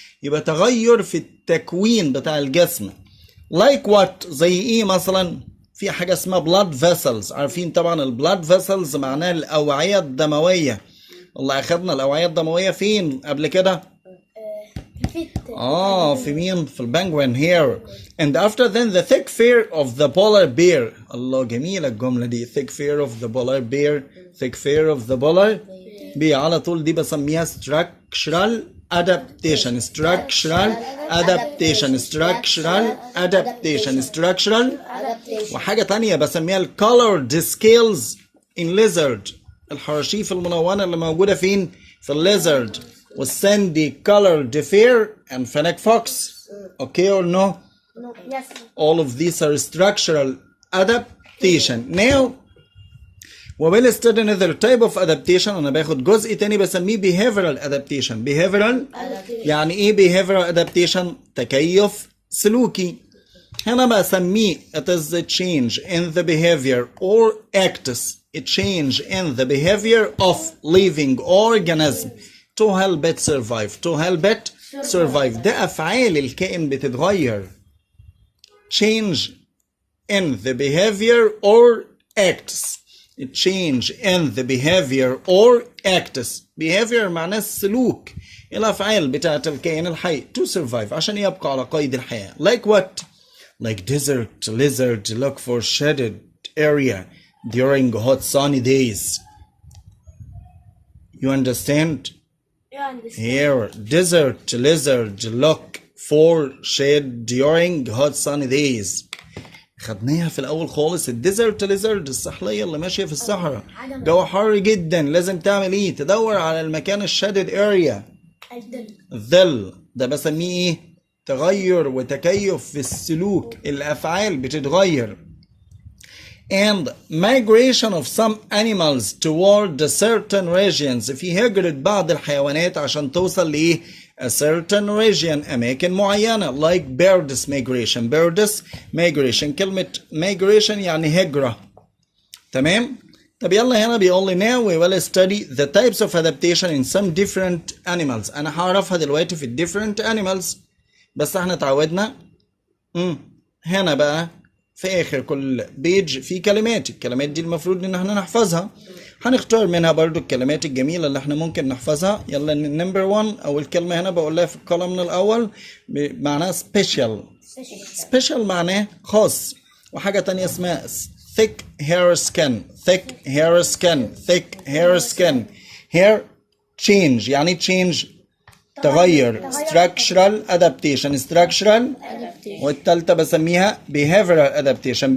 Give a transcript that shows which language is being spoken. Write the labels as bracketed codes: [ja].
[ar] يبقى تغير في التكوين بتاع الجسم. [en] like what [ar] زي ايه مثلا؟ في حاجة اسمها [en] blood vessels. [ar] عارفين طبعا البلاد vessels معناها الأوعية الدموية. والله أخذنا الأوعية الدموية فين قبل كده؟ في مين؟ في البنجوين here. [en] And after then the thick fur of the polar bear. [ar] الله جميلة الجملة دي. [en] thick fur of the polar bear. thick fur of the polar bear. [ar] على طول دي بسميها structural adaptation. [en] structural adaptation. structural adaptation. structural. [ar] وحاجة تانية بسميها ال [en] colored scales in lizard. [ar] الحراشيف الملونة اللي موجودة فين؟ في الليزرد. [en] والساندي colored fur and fennec fox. Okay or no? Yes. All of these are structural adaptation. Now we will study another type of adaptation. [ar] أنا باخد جزء تاني بسميه [en] behavioral adaptation. [ar] behavioral يعني إيه behavioral adaptation؟ تكيف سلوكي. هنا بسميه [en] it is a change in the behavior or acts. A change in the behavior of living organism to help it survive. to help it survive. [ar] ده أفعال الكائن بتتغير. [en] change in the behavior or acts. A change in the behavior or acts. [ar] behavior معناه السلوك. الأفعال بتاعت الكائن الحي [en] to survive [ar] عشان يبقى على قيد الحياة. [en] like what? like desert lizard look for shaded area during hot sunny days. You understand? Here, desert lizard look for shade during hot sunny days. [ar] خدناها في الأول خالص. الديزرت ليزرد السحلية اللي ماشية في الصحراء. جو حر جدا لازم تعمل ايه؟ تدور على المكان الشادد اريا. الظل. ده بسميه ايه؟ تغير وتكيف في السلوك. الأفعال بتتغير. [en] and migration of some animals toward the certain regions. [ar] في هجرة بعض الحيوانات عشان توصل لإيه؟ [en] a certain region. [ar] أماكن معينة. [en] like birds migration. birds migration. [ar] كلمة migration يعني هجرة. تمام؟ طب يلا هنا بيقول لي [en] now we will study the types of adaptation in some different animals. [ar] أنا هعرفها دلوقتي في [en] different animals. [ar] بس احنا اتعودنا هنا بقى في اخر كل بيج في كلمات. الكلمات دي المفروض ان احنا نحفظها. هنختار منها برضو الكلمات الجميلة اللي احنا ممكن نحفظها. يلا نمبر 1 اول كلمة هنا بقول لها في الكولوم الاول معناها special. special معناه خاص. وحاجة تانية اسمها [en] thick hair skin. thick hair skin. thick hair skin. hair change يعني change تغير. structural adaptation. structural. [ar] والتالتة بسميها [en] behavioral adaptation.